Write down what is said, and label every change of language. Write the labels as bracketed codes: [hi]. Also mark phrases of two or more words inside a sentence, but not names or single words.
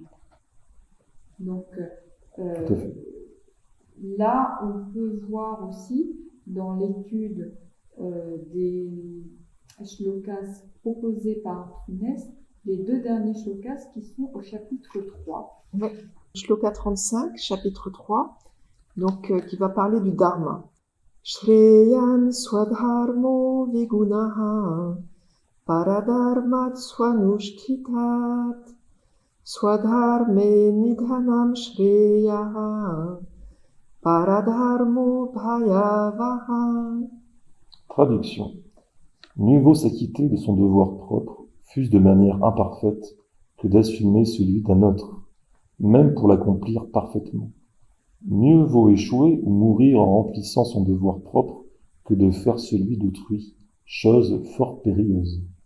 [fr] Donc là, on peut voir aussi dans l'étude des shlokas proposés par Funes, les 2 derniers shlokas qui sont au chapitre 3. Ouais. Shloka 35, chapitre 3, donc qui va parler du dharma. [sa] Shreyan swadharmo vigunaha paradharmat swanushtitat swadharme nidhanam shreyaha paradharmo bhayavaha. [fr] Traduction. Mieux vaut s'acquitter de son devoir propre, fût-ce de manière imparfaite, que d'assumer celui d'un autre, même pour l'accomplir parfaitement. Mieux vaut échouer ou mourir en remplissant son devoir propre que de faire celui d'autrui, chose fort périlleuse.